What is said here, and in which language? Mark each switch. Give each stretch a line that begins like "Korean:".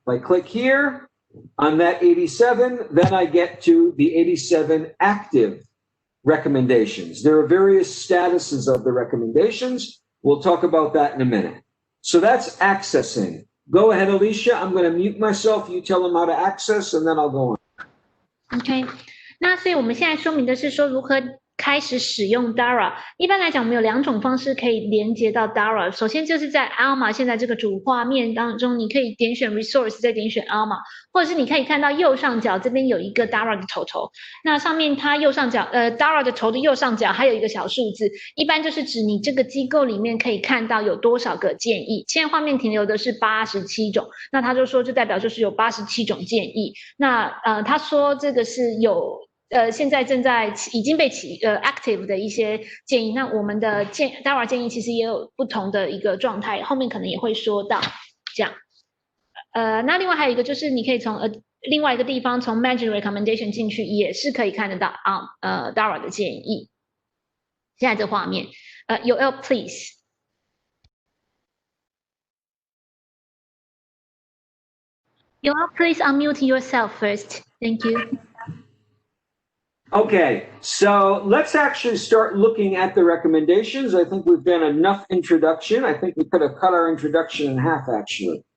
English: If I click here on that 87, then I get to the 87 active recommendations. There are various statuses of the recommendations. We'll talk about that in a minute. So that's accessing. Go ahead, Alicia. I'm going to mute myself. You tell them how to access, and then I'll go on.
Chinese: OK， 那所以我们现在说明的是说如何开始使用 Dara。一般来讲，我们有2种方式可以连接到 Dara。首先就是在 Alma 现在这个主画面当中，你可以点选 Resource， 再点选 Alma， 或者是你可以看到右上角这边有一个 Dara 的头，那上面它右上角Dara 的头的右上角还有一个小数字，一般就是指你这个机构里面可以看到有多少个建议。现在画面停留的是87种，那他就说就代表就是有87种建议。那他说这个是有。现在已经被active 的一些建议，那我们的Dara 建议其实也有不同的一个状态，后面可能也会说到这样。那另外还有一个就是你可以从另外一个地方从 Manage Recommendation 进去，也是可以看得到Dara 的建议。现在这画面Yoel, please.
English: Yoel, please unmute yourself first. Thank you. Okay, so let's actually start looking at the recommendations. I think we've done enough introduction. I think we could have cut our introduction in half, actually.